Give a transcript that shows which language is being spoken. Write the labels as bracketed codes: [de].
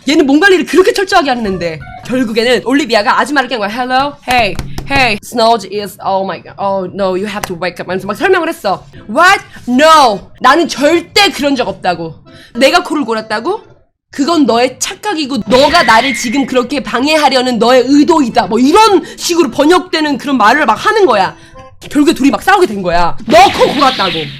[ko] 얘는 몸 관리를 그렇게 철저하게 하는데 결국에는 올리비아가 아줌마를 깬 거야. [en] Hello, hey, Snoge is, oh my god, oh no, you have to wake up. [ko] 하면서 막 설명을 했어. [en] What? No, [ko] 나는 절대 그런 적 없다고. 내가 코를 골았다고? 그건 너의 착각이고 너가 나를 지금 그렇게 방해하려는 너의 의도이다. 뭐 이런 식으로 번역되는 그런 말을 막 하는 거야. 결국에 둘이 막 싸우게 된 거야. 너 코 골았다고.